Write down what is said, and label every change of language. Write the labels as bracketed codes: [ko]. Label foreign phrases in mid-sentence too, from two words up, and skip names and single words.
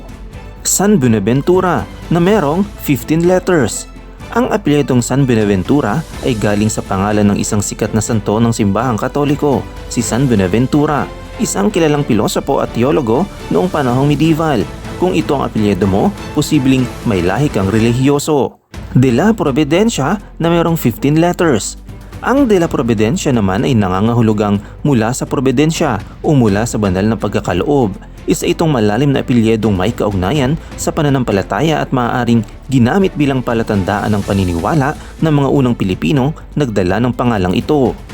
[tl] San Buenaventura na merong 15 letters. Ang apelyidong San Buenaventura ay galing sa pangalan ng isang sikat na santo ng simbahang Katoliko, si San Buenaventura, isang kilalang pilosopo at teologo noong panahong medieval. Kung ito ang apelyido mo, posibleng may lahi kang relihiyoso. De la Providencia na mayroong 15 letters. Ang De la Providencia naman ay nangangahulugang mula sa Providencia o mula sa banal na pagkakaloob. Isa itong malalim na apelyidong may kaugnayan sa pananampalataya at maaaring ginamit bilang palatandaan ng paniniwala ng mga unang Pilipino nagdala ng pangalang ito.